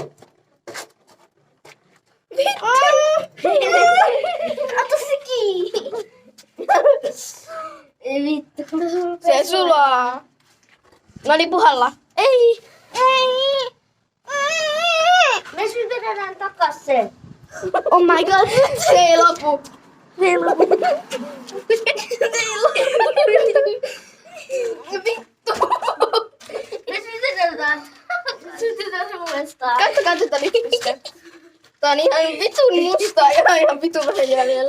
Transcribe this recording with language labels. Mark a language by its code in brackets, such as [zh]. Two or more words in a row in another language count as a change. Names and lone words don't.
[fi] Vittu! Ota se kiinni. Ei vittu. Se sulaa. No niin, puhalla. Ei! Ei. Me sytytetään takas sen. [en] Oh my god, [fi] se ei lopu. Se ei lopu. Vittu! Me sytytetään. Sytytetään uudestaan. Katsokaa tätä lippistä. Tää on ihan vitun mustaa ja ihan vitun vähän jäljellä.